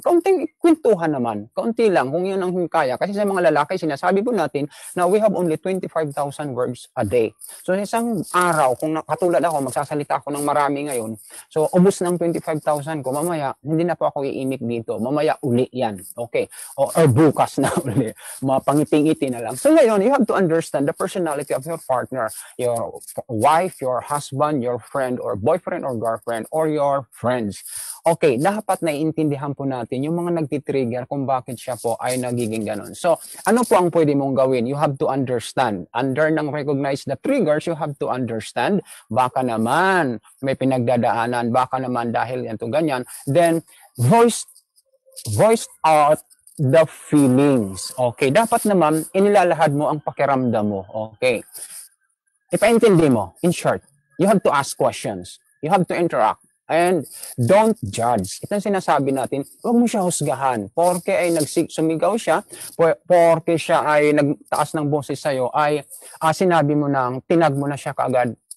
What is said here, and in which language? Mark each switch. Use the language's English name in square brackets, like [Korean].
[Filipino] Kaunting kwentuhan naman, kaunti lang kung yun ang kaya. Kasi sa mga lalaki, sinasabi po natin na [English] we have only 25,000 words a day. [Filipino] So sa isang araw, kung katulad ako, magsasalita ako ng marami ngayon, so ubos ng 25,000 ko, mamaya, hindi na po ako iimik dito. Mamaya uli yan. Okay? Or bukas na uli. Mapangiti-ngiti na lang. So ngayon, [English] you have to understand the personality of your partner, your wife, your husband, your friend, or boyfriend or girlfriend, or your friends. [Filipino] Okay, dapat naiintindihan po natin yung mga nagtitrigger kung bakit siya po ay nagiging ganun. So, ano po ang pwede mong gawin? [English] You have to understand. [Filipino] Under ng recognize the triggers, [English] you have to understand. [Filipino] Baka naman may pinagdadaanan, baka naman dahil yan to ganyan. [English] Then, voice out the feelings. [Filipino] Okay, dapat naman inilalahad mo ang pakiramdam mo. [English] Okay. [Filipino] Ipaintindi mo, [English] in short, you have to ask questions. You have to interact. And don't judge. [Filipino] Ito ang sinasabi natin, huwag mo siya husgahan. Porke ay sumigaw siya, porke siya ay nagtaas ng boses sa'yo, ay sinabi mo nang, tinag mo na siya kaagad.